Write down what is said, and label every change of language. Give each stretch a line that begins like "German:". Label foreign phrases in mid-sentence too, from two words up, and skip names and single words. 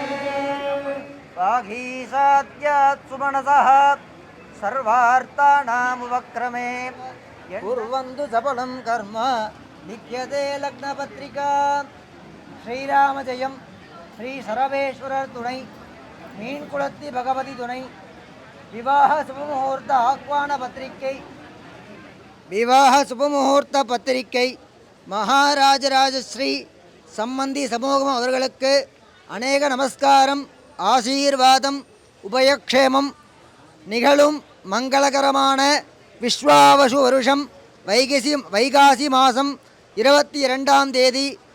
Sanskrit: वागीशाद्यात् सुमनसः सर्वार्थानामुपक्रमे कुर्वन्तु सबलं कर्म लिख्यते लग्नपत्रिका श्रीरामजयं श्री सर्वेश्वरர் துணை
Tamil: மீன்குளத்தி பகவதி துணை விவாக சுபமுகூர்த்த ஆஹ்வான பத்திரிகை விவாக சுபமுகூர்த்த பத்திரிகை மகாராஜராஜஸ்ரீ சம்பந்தி சமூகம் அவர்களுக்கு அநேக நமஸ்காரம் ஆசீர்வாதம் உபயக்ஷேமம் நிகழும் மங்களகரமான விஸ்வாவசு வருஷம் வைகாசி மாதம் 22ஆம் தேதி